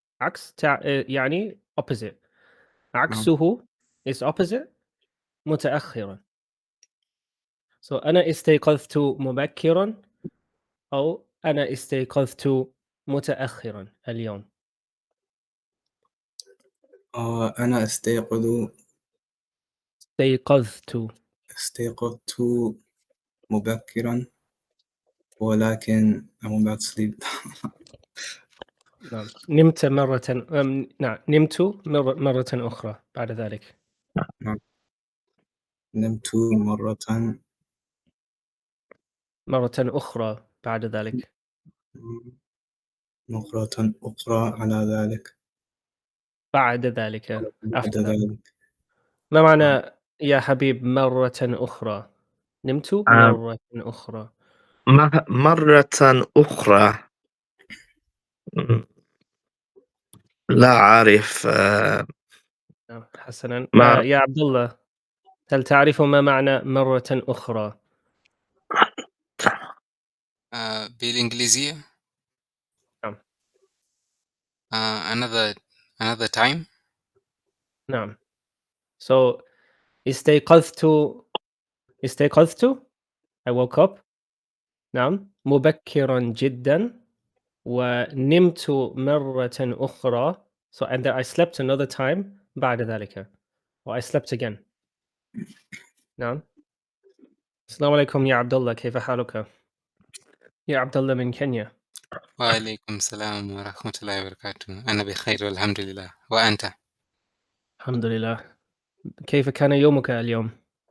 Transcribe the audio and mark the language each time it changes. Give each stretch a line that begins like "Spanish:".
Arabic: عكس يعني opposite. نعم. عكسه
English: is opposite
Arabic: متأخرًا. So أنا استيقظت مبكرًا أو أنا استيقظت متأخرًا اليوم. أنا استيقظت. استيقظت مبكرا، ولكن
English: I'm about to sleep.
Arabic: نعم. نمت مرةً نعم، نمت مرةً أخرى بعد ذلك. نعم. نمت مرة مرةً أخرى بعد ذلك. مرة أخرى على ذلك. بعد ذلك بعد
English: after that.
Arabic: ذلك. ما نعم. معنى يا حبيب مرةً أخرى؟ نمت آه، مرةً أخرى. مرة أخرى. م، لا أعرف. نعم، حسنًا. مر يا عبد الله، هل تعرف ما معنى مرةً أخرى؟ بالإنجليزية نعم.
English: another time.
Arabic: نعم.
English: So
Arabic: استيقظت استيقظت
English: I woke up.
Arabic: نعم، مبكرًا جدًا، ونمت مرةً أخرى.
English: So and then I slept another time
Arabic: بعد ذلك.
English: Or I slept again.
Arabic: نعم. السلام عليكم يا عبد الله، كيف حالك؟ يا عبد الله من كينيا. وعليكم السلام ورحمة الله وبركاته. أنا بخير والحمد لله، وأنت؟ الحمد لله. كيف كان يومك اليوم؟